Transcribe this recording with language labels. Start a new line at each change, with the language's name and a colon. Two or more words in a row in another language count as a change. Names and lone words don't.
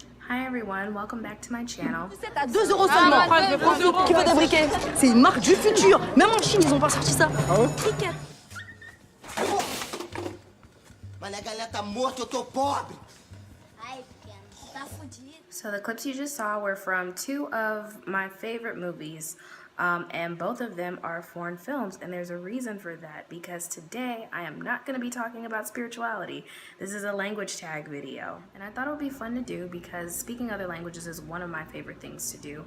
English: Hi everyone, welcome back to my channel.
French: 2 € seulement. Qui veut des briquets? C'est une marque du futur. Même en Chine, ils ont pas sorti ça. Ah ouais? Briquet.
Portuguese: Mas a galera tá morta, eu tô pobre. Ai, pequeno, tá fudido.
English: So the clips you just saw were from two of my favorite movies, and both of them are foreign films, and there's a reason for that, because today I am not going to be talking about spirituality. This is a language tag video, and I thought it would be fun to do because speaking other languages is one of my favorite things to do.